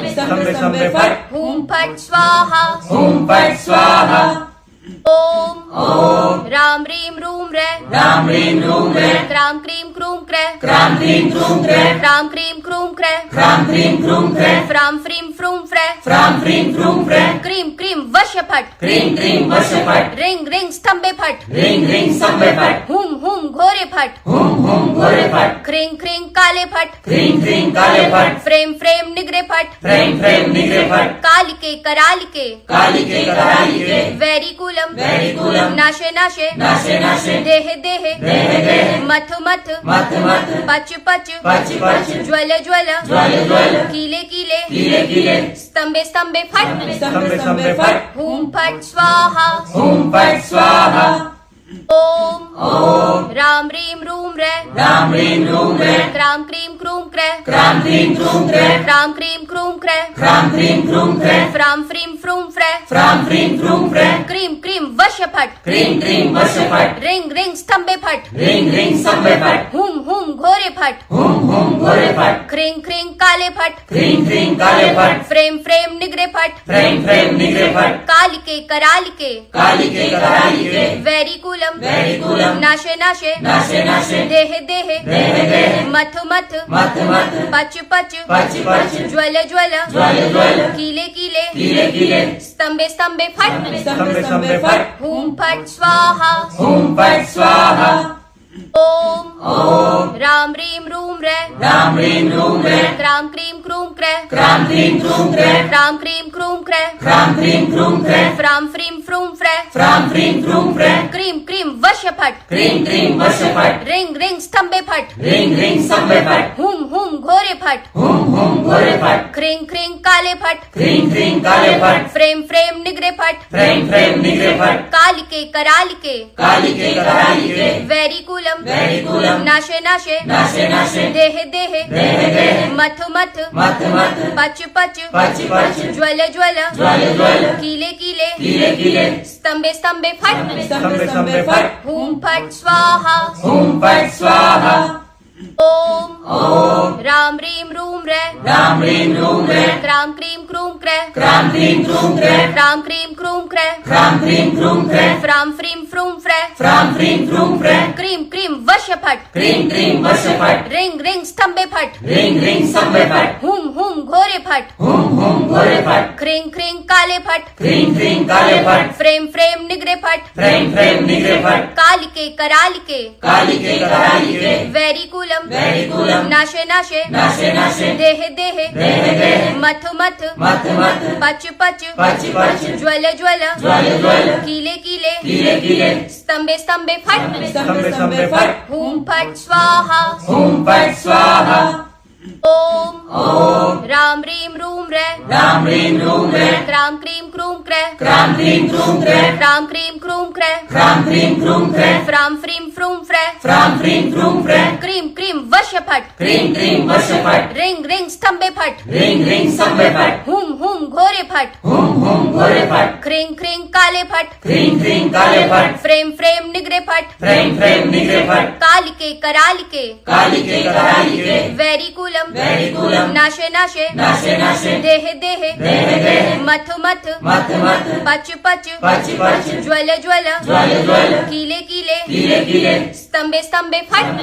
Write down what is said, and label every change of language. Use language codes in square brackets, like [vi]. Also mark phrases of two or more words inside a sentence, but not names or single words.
[sa] स्तंभे स्तंभे फट हुम फट स्वाहा हुम फट स्वाहा ओम ओम राम रीम रूम रे राम रीम रूम रे क्राम क्रीम क्रूम क्रे क्राम क्रीम क्रूम क्रे क्राम क्रीम क्रूम क्रे क्राम क्रीम क्रूम क्रे फ्राम फ्रीम फ्रूम फ्रे फ्राम क्रीम क्रूम क्रे क्रीम क्रीम वश फट क्रीम क्रीम वश फट रिंग रिंग स्तंभे फट रिंग रिंग स्तंभे फट हुम हुम घोरे फट हुम हुम घोरे फट क्रिंग क्रिंग काले फट क्रीम क्रीम काले फट फ्रेम फ्रेम निगरे फट फ्रेम फ्रेम निगरे फट कालिके करालिके कालिके करालिके वैरिकुलम वैरिकुलम नाशे नाशे नाशे नाशे देहे देहे देहे देहे मथ मथ मत मत पच पच पच पच ज्वल ज्वल ज्वल ज्वल कीले कीले कीले कीले स्तंभे स्तंभे फट स्तंभे स्तंभे फट हुम फट स्वाहा हुम फट स्वाहा ओम ओम राम रीम रूम रे राम रीम रूम रे क्राम क्रीम क्रूम क्रे क्राम क्रीम क्रूम क्रे क्राम क्रीम क्रूम क्रे क्राम क्रीम क्रूम क्रे फ्राम फ्रीम फ्रूम फ्रे फ्राम क्रीम क्रूम क्रे क्रीम क्रीम वश फट क्रीम क्रीम वश फट रिंग रिंग स्तंभे फट रिंग रिंग स्तंभे फट हुम हुम घोरे फट हुम हुम घोरे फट क्रिंग क्रिंग काले फट क्रीम क्रीम काले फट फ्रेम फ्रेम निगरे फट फ्रेम फ्रेम निगरे फट कालिके करालिके कालिके करालिके वैरिकुलम वैरिकुलम नाशे नाशे नाशे नाशे देहे देहे देहे देहे मथ मथ मत मत पच पच पच पच ज्वल ज्वल ज्वल ज्वल कीले कीले कीले कीले स्तंभे स्तंभे फट स्तंभे स्तंभे फट हुम फट स्वाहा हुम फट स्वाहा ओम ओम राम रीम रूम रे राम रीम रूम रे क्राम क्रीम क्रूम क्रे क्राम क्रीम क्रूम क्रे क्राम क्रीम क्रूम क्रे क्राम क्रीम क्रूम क्रे फ्राम फ्रीम फ्रूम फ्रे फ्राम क्रीम क्रूम क्रे क्रीम क्रीम वश फट क्रीम क्रीम वश फट रिंग रिंग स्तंभे फट रिंग रिंग स्तंभे फट हुम हुम घोरे फट हुम हुम घोरे फट क्रिंग क्रिंग काले फट क्रीम क्रीम काले फट फ्रेम फ्रेम निगरे फट फ्रेम फ्रेम निगरे फट कालिके करालिके कालिके करालिके वैरिकुलम वैरिकुलम नाशे नाशे नाशे नाशे देहे देहे देहे देहे मथ मथ मत मत पच पच पच पच ज्वल ज्वल ज्वल ज्वल कीले कीले कीले कीले स्तंभे स्तंभे फट स्तंभे स्तंभे फट हुम फट स्वाहा हुम फट स्वाहा ओम ओम राम रीम रूम रे राम रीम रूम रे क्राम क्रीम क्रूम क्रे क्राम क्रीम क्रूम क्रे क्राम क्रीम क्रूम क्रे क्राम क्रीम क्रूम क्रे फ्राम फ्रीम फ्रूम फ्रे फ्राम क्रीम क्रूम क्रे क्रीम क्रीम वश फट क्रीम क्रीम वश फट रिंग रिंग स्तंभे फट रिंग रिंग स्तंभे फट हुम हुम घोरे फट हुम हुम घोरे फट क्रिंग क्रिंग काले फट क्रीम क्रीम काले फट फ्रेम फ्रेम निगरे फट फ्रेम फ्रेम निगरे फट कालिके करालिके कालिके करालिके वैरिकुलम वैरिकुलम नाशे नाशे नाशे नाशे देहे देहे देहे देहे मथ मथ मत मत पच पच पच पच ज्वल ज्वल ज्वल ज्वल कीले कीले कीले कीले स्तंभे स्तंभे फट स्तंभे स्तंभे फट हुम फट स्वाहा हुम फट स्वाहा ओम ओम राम रीम रूम रे राम रीम रूम रे क्राम क्रीम क्रूम क्रे क्राम क्रीम क्रूम क्रैं क्राम क्रीम क्रूम क्रैं क्राम क्रीम क्रूम क्रैं फ्राम फ्रीम फ्रूम फ्रै फ्राम क्रीम क्रूम फ्रै क्रीम क्रीम वश फट क्रीम क्रीम वर्ष फट रिंग रिंग स्तंभे फट रिंग रिंग स्तंभे फट हुम हुम घोरे फट हुम घोरे फट क्रिंग क्रिंग काले फट क्रीम क्रीम काले फट फ्रेम फ्रेम निगरे फट फ्रेम फ्रेम निगरे फट कालिके करालिके कालिके करालिके वैरिकुलम वैरिकुलम नाशे नाशे नाशे नाशे देहे देहे देहे देहे मथ मथ मथ मथ पच पच पच पच ज्वल ज्वल ज्वल ज्वल कीले कीले कीले कीले स्तंभे स्तंभे फट